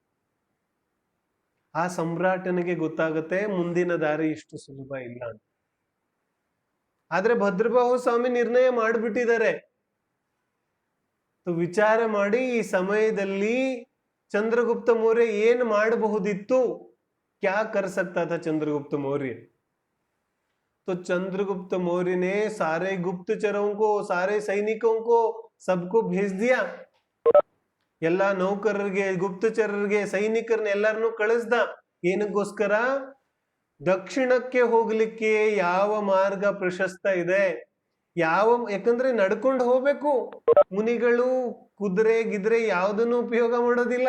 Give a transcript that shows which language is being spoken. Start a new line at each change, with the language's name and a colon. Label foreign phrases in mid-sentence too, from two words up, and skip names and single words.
Kannada: ಆ ಸಮ್ರಾಟನಿಗೆ ಗೊತ್ತಾಗುತ್ತೆ ಮುಂದಿನ ದಾರಿ ಇಷ್ಟು ಸುಲಭ ಇಲ್ಲ ಅಂತ. ಆದ್ರೆ ಭದ್ರಬಾಹು ಸ್ವಾಮಿ ನಿರ್ಣಯ ಮಾಡಿಬಿಟ್ಟಿದ್ದಾರೆ. ವಿಚಾರ ಮಾಡಿ ಈ ಸಮಯದಲ್ಲಿ ಚಂದ್ರಗುಪ್ತ ಮೌರ್ಯ ಏನ್ ಮಾಡಬಹುದಿತ್ತು,
Hindi: क्या कर सकता था
Kannada: ಚಂದ್ರಗುಪ್ತ ಮೌರ್ಯ.
Hindi: तो चंद्रगुप्त मौर्य ने सारे गुप्तचरों को, सारे सैनिकों को, सबको भेज दिया.
Kannada: ಎಲ್ಲ ನೌಕರರಿಗೆ, ಗುಪ್ತಚರರಿಗೆ, ಸೈನಿಕರನ್ನ ಎಲ್ಲರನ್ನು ಕಳಿಸ್ದ. ಏನಕ್ಕೋಸ್ಕರ? ದಕ್ಷಿಣಕ್ಕೆ ಹೋಗ್ಲಿಕ್ಕೆ ಯಾವ ಮಾರ್ಗ ಪ್ರಶಸ್ತ ಇದೆ, ಯಾಕಂದ್ರೆ ನಡ್ಕೊಂಡು ಹೋಗ್ಬೇಕು. ಮುನಿಗಳು ಕುದುರೆ ಗಿದ್ರೆ ಯಾವುದನ್ನು ಉಪಯೋಗ ಮಾಡೋದಿಲ್ಲ.